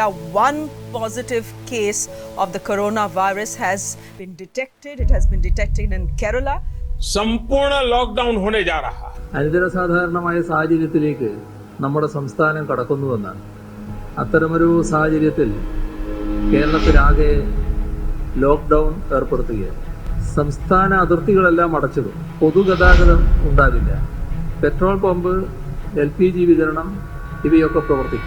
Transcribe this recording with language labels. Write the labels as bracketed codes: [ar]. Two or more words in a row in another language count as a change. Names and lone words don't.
[en] One positive case of the coronavirus has been detected. It has been detected in Kerala. [hi] संपूर्ण लॉकडाउन होने जा रहा है. [ml] അനിതരസാധാരണമായ സാഹചര്യത്തിലേക്ക് നമ്മുടെ സംസ്ഥാനം കടക്കുന്നുവെന്നാണ്. അത്തരമൊരു സാഹചര്യത്തിൽ കേരളത്തിലാകെ ലോക്ക്ഡൗൺ ഏർപ്പെടുത്തുകയാണ്. സംസ്ഥാന അതിർത്തികളെല്ലാം അടച്ചിടും. പൊതുഗതാഗതം ഉണ്ടാകില്ല. [en] petrol pump, [ml] LPG വിതരണം ഇവയൊക്കെ പ്രവർത്തിക്കും.